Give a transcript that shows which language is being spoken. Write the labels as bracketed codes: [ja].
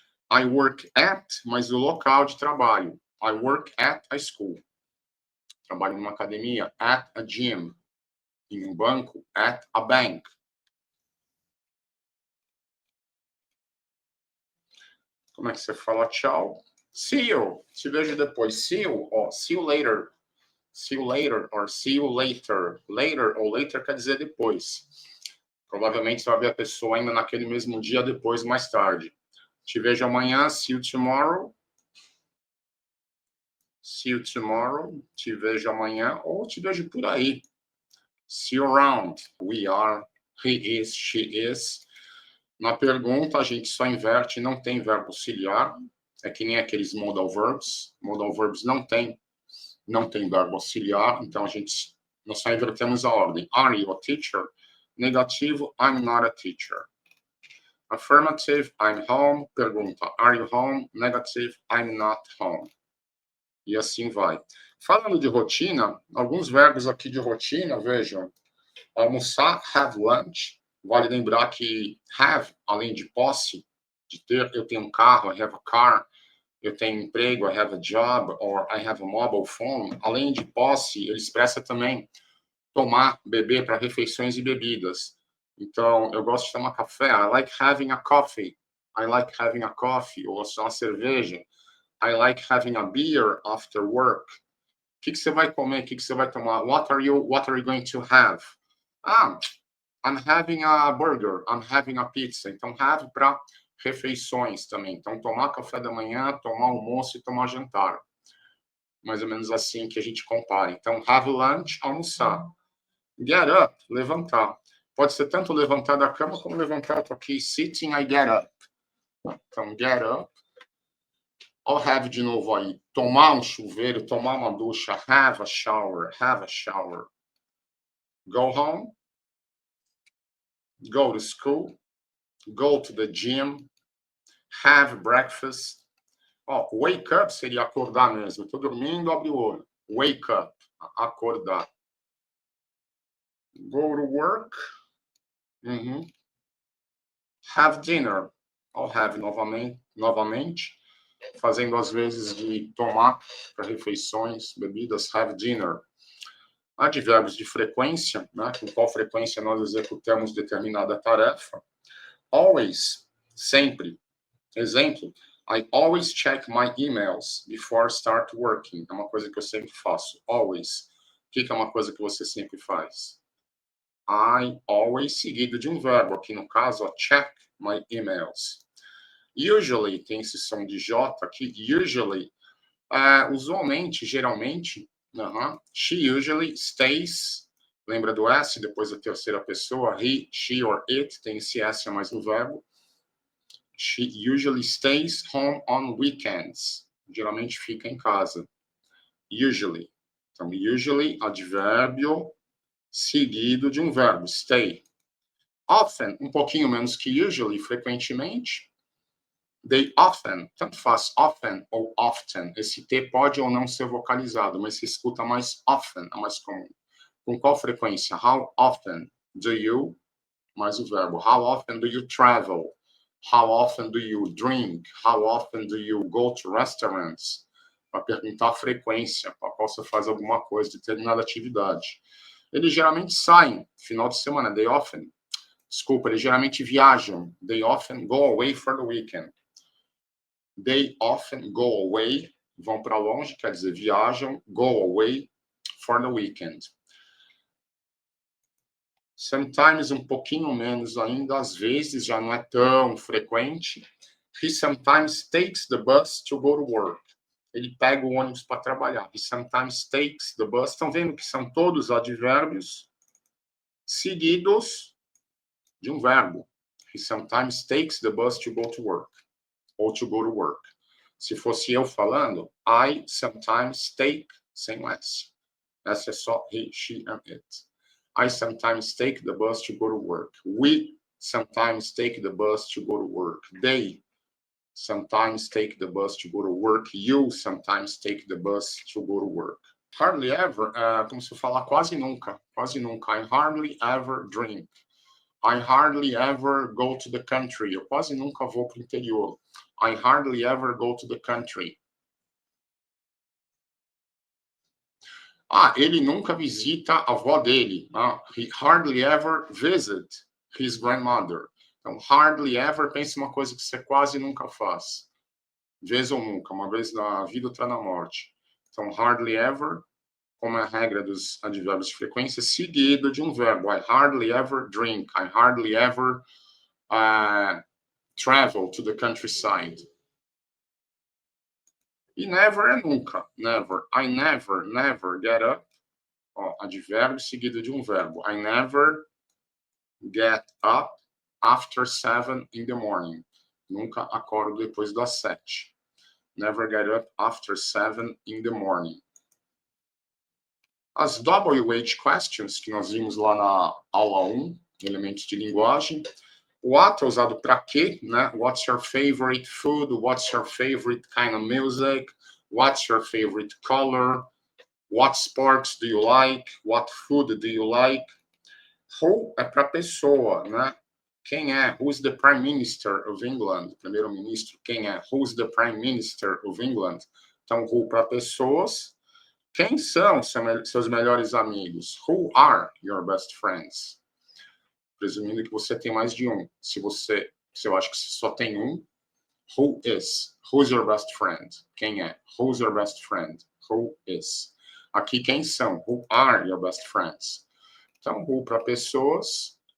[en] I work at, [pt] mais o local de trabalho. [en] I work at a school. [pt] Trabalho numa academia, [en] at a gym. [pt] Em um banco, [en] at a bank. [pt] Como é que você fala tchau? [en] See you. [pt] Te vejo depois. [en] See you. Ó, see you later. See you later or see you later. [pt] Later ou later quer dizer depois. Provavelmente você vai ver a pessoa ainda naquele mesmo dia, depois, mais tarde. Te vejo amanhã. [en] See you tomorrow. See you tomorrow. [pt] Te vejo amanhã ou te vejo por aí. [en] See you around. We are. He is. She is. [pt] Na pergunta, a gente só inverte, não tem verbo auxiliar. É que nem aqueles modal verbs. Modal verbs não tem verbo auxiliar. Então, nós só invertemos a ordem. [en] Are you a teacher? [pt] Negativo, [en] I'm not a teacher. Affirmative, I'm home. Pergunta, are you home? Negative, I'm not home. [pt] E assim vai. Falando de rotina, alguns verbos aqui de rotina, vejam. Almoçar, have lunch. Vale lembrar que have, além de posse, de ter, eu tenho um carro, [en] I have a car. [pt] Eu tenho emprego, [en] I have a job, or I have a mobile phone. [pt] Além de posse, ele expressa também tomar, beber para refeições e bebidas. Então, eu gosto de tomar café. [en] I like having a coffee. I like having a coffee. [pt] Ou só uma cerveja. [en] I like having a beer after work. [pt] O que você vai comer? O que você vai tomar? [en] What are you going to have? [pt] Ah, [en] I'm having a burger, I'm having a pizza. [pt] Então, have para refeições também. Então, tomar café da manhã, tomar almoço e tomar jantar. Mais ou menos assim que a gente compara. [en] Então, have lunch, almoçar. Get up, levantar. [pt] Pode ser tanto levantar da cama como levantar. Estou aqui, [en] sitting, I get up. [pt] Então, get up. I'll have de novo aí. Tomar um chuveiro, tomar uma ducha. [en] Have a shower, have a shower. Go home. Go to school. Go to the gym. Have breakfast. [pt] Ó, wake up seria acordar mesmo. Estou dormindo, abre o olho. [en] Wake up, acordar. Go to work. Have dinner. I'll have novamente. [pt] Fazendo às vezes de tomar para refeições, bebidas. Have dinner. Advérbios de frequência, né? Com qual frequência nós executamos determinada tarefa. [en] Always, [pt] sempre. [en] Exemplo, I always check my emails before start working. [pt] É uma coisa que eu sempre faço. Always. O que é uma coisa que você sempre faz? [en] I always, [pt] seguido de um verbo. Aqui no caso, ó, [en] check my emails. [pt] Usually, tem esse som de J aqui. Usually. Usualmente, geralmente, [en] she usually stays. [pt] Lembra do S depois da terceira pessoa? He, she or it. Tem esse S a mais no verbo. [en] She usually stays home on weekends. [pt] Geralmente fica em casa. Usually. Então, usually, advérbio seguido de um verbo, stay. Often, um pouquinho menos que usually, frequentemente. They often, tanto faz often ou often. Esse T pode ou não ser vocalizado, mas se escuta mais often, é mais comum. Com qual frequência? [en] How often do you, [pt] mais o verbo. [en] How often do you travel? How often do you drink? How often do you go to restaurants? [pt] Para perguntar a frequência, para qual você faz alguma coisa, determinada atividade. Eles geralmente saem, final de semana, [en] they often. [pt] Desculpa, eles geralmente viajam. [en] They often go away for the weekend. They often go away, [pt] vão para longe, quer dizer, viajam, [en] go away for the weekend. [pt] Sometimes um pouquinho menos ainda, às vezes já não é tão frequente. [en] He sometimes takes the bus to go to work. [pt] Ele pega o ônibus para trabalhar. [en] He sometimes takes the bus. [pt] Estão vendo que são todos advérbios seguidos de um verbo. [en] He sometimes takes the bus to go to work. [pt] Ou [en] to go to work. [pt] Se fosse eu falando, [en] I sometimes take, [pt] sem o S. Essa é só [en] he, she, and it. I sometimes take the bus to go to work. We sometimes take the bus to go to work. They sometimes take the bus to go to work. You sometimes take the bus to go to work. [pt] Hardly ever, como se falar quase nunca. Quase nunca. [en] I hardly ever drink. I hardly ever go to the country. [pt] Eu quase nunca vou para o interior. [en] I hardly ever go to the country. [pt] Ele nunca visita a avó dele. [en] He hardly ever visit his grandmother. [pt] Então, hardly ever, pensa uma coisa que você quase nunca faz. Vez ou nunca, uma vez na vida, outra na morte. Então, hardly ever, como é a regra dos advérbios de frequência, seguido de um verbo. [en] I hardly ever drink. I hardly ever travel to the countryside. [pt] E never é nunca. [en] Never. I never get up. [pt] Advérbio seguido de um verbo. [en] I never get up after 7 in the morning. [pt] Nunca acordo depois das 7. [en] Never get up after 7 in the morning. [pt] As WH questions que nós vimos lá na aula 1, elementos de linguagem. What é usado para quê, né? [en] What's your favorite food? What's your favorite kind of music? What's your favorite color? What sports do you like? What food do you like? [pt] Who é para pessoa, né? Quem é? [en] Who's the Prime Minister of England? [pt] Primeiro-ministro, quem é? [en] Who's the Prime Minister of England? [pt] Então, who para pessoas. Quem são seus melhores amigos? [en] Who are your best friends? [pt] Presumindo que você tem mais de um. Se eu acho que só tem um, who is? [en] Who's your best friend? [pt] Quem é? [en] Who's your best friend? Who is? [pt] Aqui, quem são? [en] Who are your best friends? [pt] Então, who para pessoas,